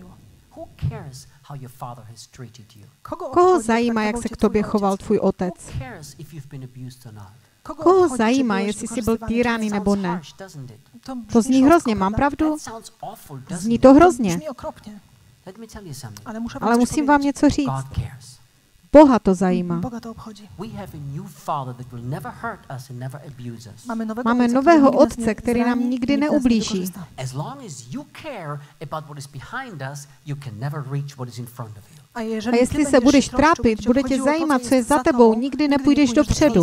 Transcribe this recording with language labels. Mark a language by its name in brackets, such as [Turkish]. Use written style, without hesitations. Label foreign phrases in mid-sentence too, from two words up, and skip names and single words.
[Czech] Koho zajímá, jak se k tobě choval tvůj otec? Koho zajímá, jestli jsi byl týraný nebo ne? To zní hrozně, mám pravdu? Zní to hrozně. Ale musím vám něco říct. Boha to zajímá. [Polish] Boga to obchodzi. [Czech] Máme nového Otce, který nám nikdy neublíží. A jestli se budeš trápit, bude tě zajímat, co je za tebou, nikdy nepůjdeš dopředu.